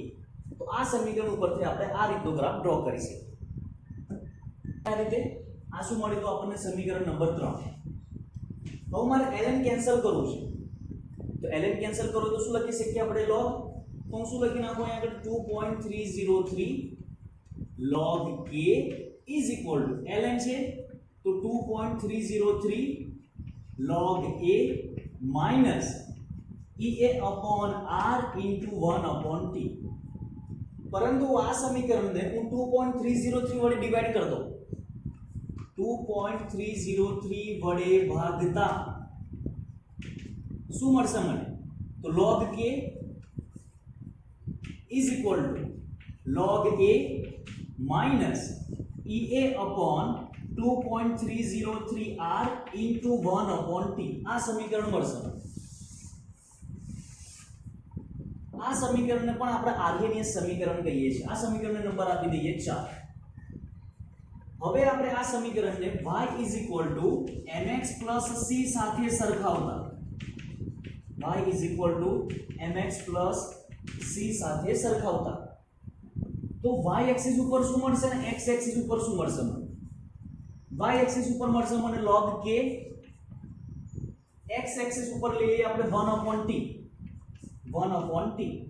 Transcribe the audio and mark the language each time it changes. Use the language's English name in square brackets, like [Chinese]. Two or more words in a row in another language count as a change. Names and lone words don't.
[Gujarati] તો આ સમીકરણ ઉપરથી આપણે આ રીતનો ગ્રાફ ડ્રો કરી શકીએ. આ રીતે આ શું મળ્યું તો આપણને સમીકરણ નંબર 3. હવે મારે ln કેન્સલ કરવું છે તો ln કેન્સલ કરો તો શું લખી શકીએ આપણે log. તો હું શું લખી નાખું અહીં આગળ 2.303 [English] log k is equal to ln [Gujarati] છે તો 2.303 [English] log a minus ea upon r into 1 upon t. [Gujarati] પરંતુ આ સમીકરણને હું 2.303 વડે ડિવાઇડ કરી દઉં 2.303 વડે ભાગતા શું મળશે મને તો [English] log k is equal to log a minus ea upon 2.303 r into 1 upon t. [Gujarati] આ સમીકરણ મળશે. આ સમીકરણને પણ આપણે આર્હેનિયસ સમીકરણ કહીએ છીએ. આ સમીકરણને નંબર આપી દઈએ 4. હવે આપણે આ સમીકરણને [English] y is equal to mx plus c [Gujarati] સાથે સરખાવતા [English] y is equal to mx plus c [Gujarati] સાથે સરખાવતા તો y એક્સિસ ઉપર શું મળશે ને x એક્સિસ ઉપર શું મળશે મને y એક્સિસ ઉપર મળશે મને [English] log k. [Gujarati] x એક્સિસ ઉપર લઈ લઈએ આપણે [English] 1 upon t 1 upon t.